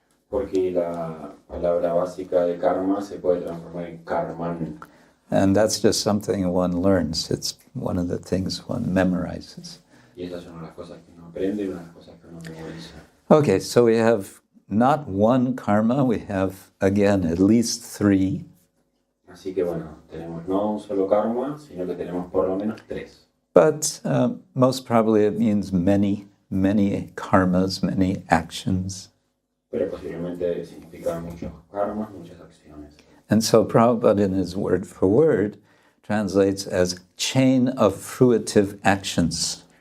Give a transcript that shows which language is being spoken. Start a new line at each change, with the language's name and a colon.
Spanish: Porque la palabra básica de karma se puede transformar en karman.
English: And that's just something one learns. It's one of the things one memorizes.
Spanish: Y esas son las cosas que uno aprende y las cosas que uno memoriza.
English: Okay, so we have not one karma, we have, again, at least three.
Spanish: Así que bueno, tenemos no un solo karma, sino que tenemos por lo menos tres.
English: But most probably it means many karmas, many actions.
Spanish: Pero posiblemente significa muchos karmas, muchas acciones.
English: And so Prabhupada in his word for word translates as chain of fruitive actions.